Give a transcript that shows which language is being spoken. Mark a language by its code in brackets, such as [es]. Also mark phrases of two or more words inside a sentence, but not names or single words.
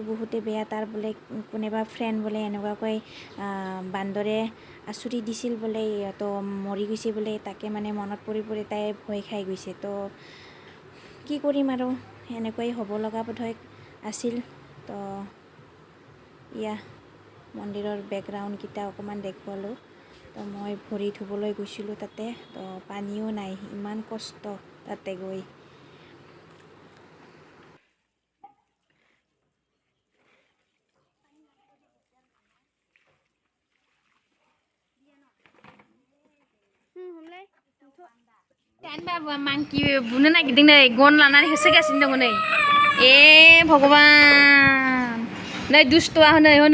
[as] বহুতে বেয়া তাৰ বোলে কোনোবা ফ্ৰেণ্ড বোলে এনেকুৱাকৈ বান্দৰে আচুৰি দিছিল বোলে তো মৰি গৈছে বোলে তাকে মানে মনত পৰি তাই ভয় খাই গৈছে তো কি কৰিম আৰু এনেকৈ হ'ব লগা বোধহয় আছিল তো ইয়া মন্দিৰৰ বেকগ্ৰাউণ্ডকেইটা অকণমান দেখুৱালোঁ তো মই ভৰি ধুবলৈ গৈছিলোঁ তাতে তো পানীও নাই ইমান কষ্ট তাতে গৈ [brx] बाबा मांकी बुनो नागिरदों नै गन लानानै होसोगासिनो दङ नै ए भगवान नै दुस्थ'आ हनै